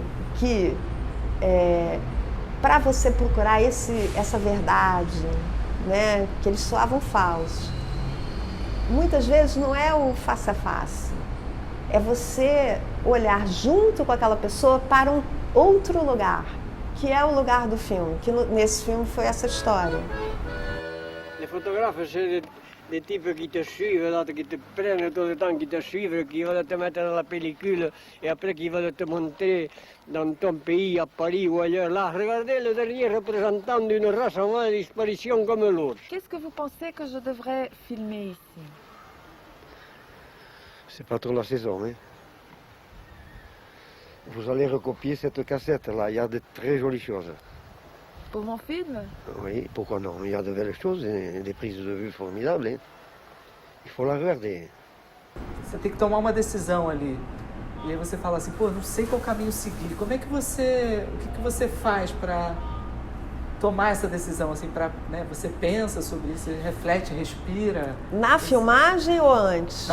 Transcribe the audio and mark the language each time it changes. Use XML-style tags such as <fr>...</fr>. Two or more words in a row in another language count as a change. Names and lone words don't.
<pt>Que para você procurar essa verdade, né, que eles soavam falsos, muitas vezes não é o face a face, é você olhar junto com aquela pessoa para um outro lugar, que é o lugar do filme, que nesse filme foi essa história.</pt> <fr>Les photographes, c'est des types qui te suivent, là, qui te prennent tout le temps, qui te suivent, qui veulent te mettre dans la pellicule et après qui veulent te montrer dans ton pays, à Paris ou ailleurs. Là, regardez le dernier représentant d'une race en voie de disparition comme l'autre. Qu'est-ce que vous pensez que je devrais filmer ici? C'est pas trop la saison, hein. Vous allez recopier cette cassette-là, il y a de très jolies choses. Pour mon film? Oui, pourquoi non? Il y a de belles choses, des prises de vue formidables, hein. Il faut la regarder.</fr> <pt>Você tem que tomar uma decisão ali. E aí você fala assim, pô, não sei qual caminho seguir. Como é que você... O que você faz para tomar essa decisão, assim, para, né, você pensa sobre isso, reflete, respira? Na filmagem ou antes?</pt>